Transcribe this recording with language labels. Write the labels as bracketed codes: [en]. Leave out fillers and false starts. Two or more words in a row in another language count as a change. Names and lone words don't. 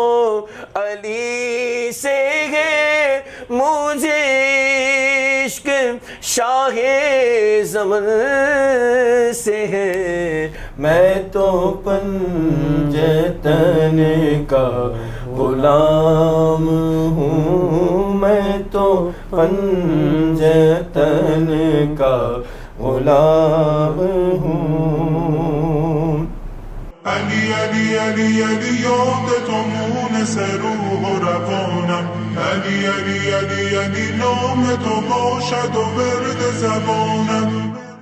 [hi] अली से है, मुझे इश्क शाहे ज़मन से है, मैं तो पंजतन का गुलाम हूँ, मैं तो पंजतन का गुलाम हूँ। [fa] علی علی علی علی یاد تو مونس روح و روانم، علی علی علی علی نام تو باشد و ورد زبانم.